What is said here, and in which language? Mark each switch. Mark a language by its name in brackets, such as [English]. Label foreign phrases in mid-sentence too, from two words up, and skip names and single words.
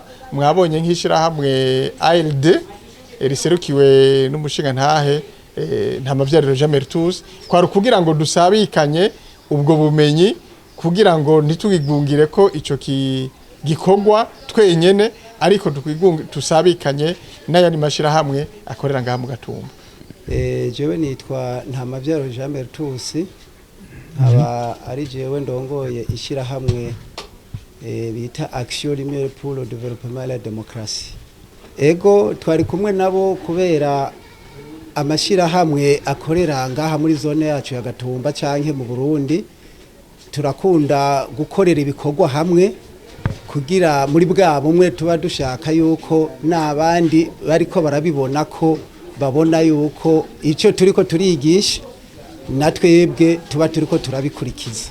[Rundi] Mwabonye nk'ishirahamwe ALD riserukiwe n'umushinga ntahe nta mavyariro Jamertus kwari kugira ngo dusabikanye ubwo bumenyi kugira ngo ntitugigungire ko ico gikorwa twenyene ariko tusabikanye n'ayandi mashirahamwe akorera ngaha mu Gatumba. Jewe nitwa Ntamavyaro Jean Bertus aba ari jewe ndongoye ishirahamwe bita Action Lumière pour le développement et la démocratie. Ego twari kumwe nabo kubera amashyirahamwe akorera ngaha muri zone yacu ya Gatumba canke mu Burundi turakunda gukorera ibikorwa hamwe kugira muri bwa bumwe tuba dushaka yuko n'abandi bariko barabibona ko babona yuko icyo turiko turigisha natwebwe tuba turiko turabikurikiza.